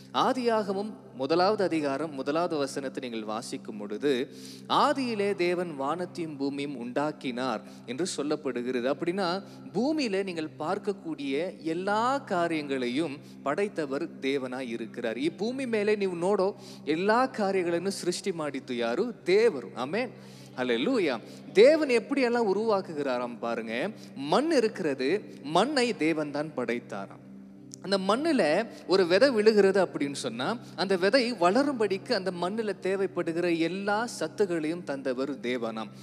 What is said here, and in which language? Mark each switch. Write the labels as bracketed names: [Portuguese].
[Tamil] ஆதியாகமம் 1வது அதிகாரம் 1வது வசனத்தை நீங்கள் வாசிக்கும் பொழுது, ஆதியிலே தேவன் வானத்தையும் பூமியும் உண்டாக்கினார் என்று சொல்லப்படுகிறது. அப்படின்னா பூமியில நீங்கள் பார்க்கக்கூடிய எல்லா காரியங்களையும் படைத்தவர் தேவனாய் இருக்கிறார். [Kannada] ಈ ಭೂಮಿ ಮೇಲೆ ನೀವು ನೋಡೋ ಎಲ್ಲಾ ಕಾರ್ಯಗಳನ್ನು ಸೃಷ್ಟಿ ಮಾಡಿದ್ದು ಯಾರು? ದೇವರು. ಆಮೆನ್. அல்லேலூயா. [Tamil] தேவன் எப்படி எல்லாம் உருவாக்குகிறாராம் பாருங்க. மண் இருக்கிறது, மண்ணை தேவன் தான் படைத்தாராம். அந்த மண்ணில் ஒரு விதை விழுகிறது அப்படின்னு சொன்னால் அந்த விதை வளரும்படிக்கு அந்த மண்ணில் தேவைப்படுகிற எல்லா சத்துகளையும் தந்தவர் தேவனாம்.